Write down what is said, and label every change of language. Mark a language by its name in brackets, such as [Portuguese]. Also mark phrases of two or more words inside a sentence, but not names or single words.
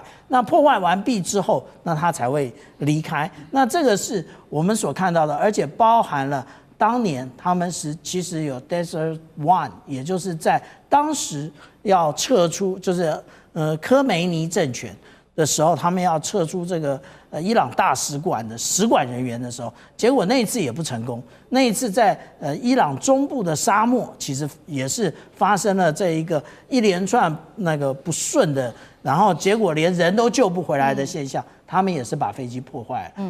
[Chinese] 那破壞完畢之後，那它才會離開。那這個是我們所看到的，而且包含了當年他們其實有 Desert One，也就是在當時要撤出，就是科梅尼政权的時候，他們要撤出這個伊朗大使館的使馆人員的時候，結果那一次也不成功。那一次在伊朗中部的沙漠，其實也是發生了這一連串那個不順的，然後結果連人都救不回来的現象，他們也是把飛機破壞了。